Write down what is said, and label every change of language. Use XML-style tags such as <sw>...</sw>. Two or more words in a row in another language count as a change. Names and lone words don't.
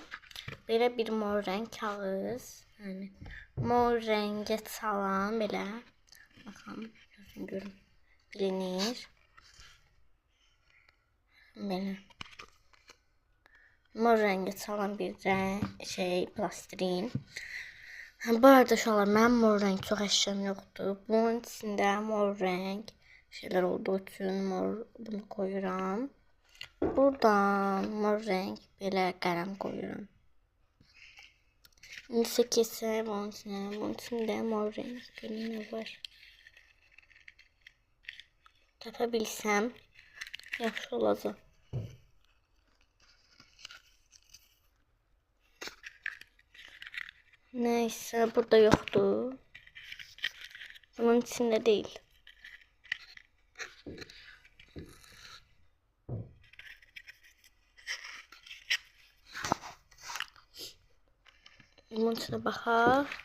<tr>Böyle bir mor renk kağıt. Yani mor renge salan böyle. Bakalım. Görün. Bilinir. Böyle. Mor rengi salan bir plastirin.</tr> <az>Bu arada uşaqlar, mənim</az> <tr>mor renk</tr> <az>çox əşyam yoxdur. Bunun içində</az> <tr>mor renk şeyler</tr> <az>olduğu üçün bunu koyuram. Buradan</az> <tr>mor renk</tr> <az>belə qələm koyuram. İndi keçsəm bunun içində</az> <tr>mor renk</tr> <az>görün nə var. Tapa bilsəm yaxşı olacaq.</az> <tr>Neyse, burada yoktu. Bunun içinde değil. Bunun içine bakar.</tr>